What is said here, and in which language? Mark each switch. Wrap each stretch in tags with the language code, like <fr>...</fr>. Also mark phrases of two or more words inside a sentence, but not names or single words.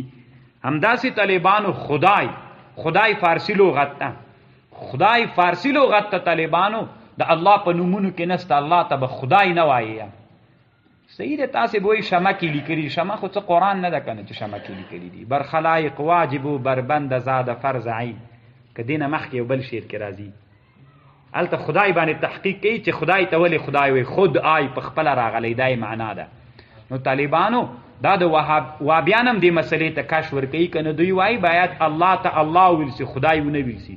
<ps>همداسې طالبانو خدای فارسی لغت ده، خدای فارسی لغت ته طالبانو د الله په نومونو کې نسته. الله ته به خدای نه وایي. صحیح ده. تاسې به وایي شمه کې لیکلي، شمه خو څه قرآن نه ده که نه چې شمه کې لیکلي دي.</ps> <fa>بر خلایق واجب و بربند زاد فرض عین،</fa> <ps>که دې نه مخکې یو بل شعر کې راځي هلته خدای باندې تحقیق کوي چې خدای ته ولې خدای وایي،</ps> <fa>خود آی</fa> <ps>په خپله راغلی، دا یې معنا ده. نو طالبانو دا د وهابیان هم دې مسلې ته کش ورکوي که نه. دوی وایي باید الله ته الله ویل سي، خدای ونه ویل سي.</ps>